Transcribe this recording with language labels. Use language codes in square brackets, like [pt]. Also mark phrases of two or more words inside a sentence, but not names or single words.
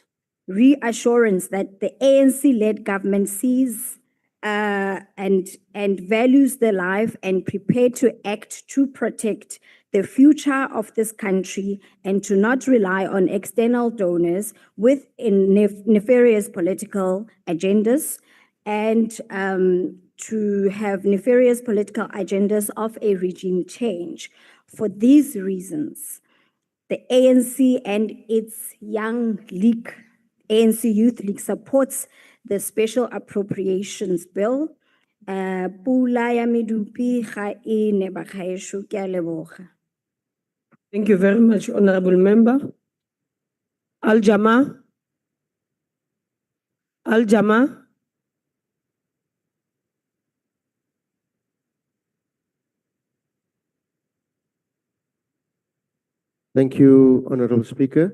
[en] Reassurance that the ANC-led government sees and values the life and prepared to act to protect the future of this country and to not rely on external donors with nefarious political agendas and to have nefarious political agendas of a regime change. For these reasons, the ANC and its young league, ANC Youth League, supports the Special Appropriations Bill. [tn] Pula ya medupi ga e ne ba gaetsho, ke a leboga. [en] Thank you very much, Honorable Member. Al-Jama. Al-Jama. Thank you, Honorable Speaker.